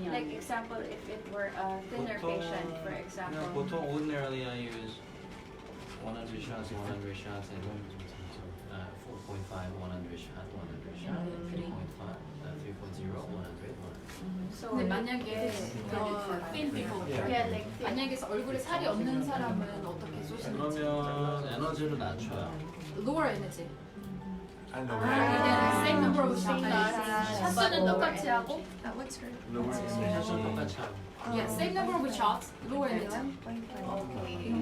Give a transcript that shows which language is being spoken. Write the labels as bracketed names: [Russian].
[English] like example, if it were a thinner patient, for example. [Korean] 보통 [English] ordinarily I use 100 shots, 100 shots, and 4.5, 100 shot, 100 shot, 3.5, 3.0, 100. So, [Korean] 근데 만약에 [English] thin people, yeah, like [Korean] 만약에 얼굴에 살이 없는 사람은 어떻게 쏘시는지. 그러면 에너지를 낮춰요. [English] Lower energy. [Filipino] Ano? [Korean] 그냥 [English] same number of shots. [Korean] 샷수는 똑같이 하고, [English] What's her? [Korean] 사실 똑같이 하고. [English] yeah, same number of shots, lower energy.